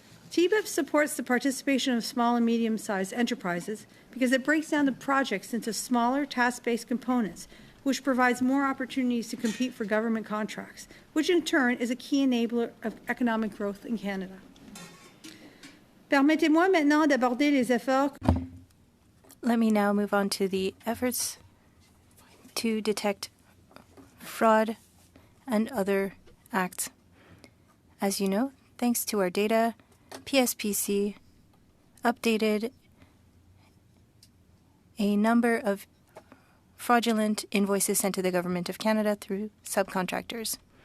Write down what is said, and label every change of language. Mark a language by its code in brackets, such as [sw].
[en] TBIPS supports the participation of small and medium-sized enterprises because it breaks down the projects into smaller task-based components, which provides more opportunities to compete for government contracts, which in turn is a key enabler of economic growth in Canada. [fr] Permettez-moi maintenant d'aborder les efforts. [en] Let me now move on to the efforts to detect fraud and other acts. As you know, thanks to our data, PSPC updated a number of fraudulent invoices sent to the Government of Canada through subcontractors.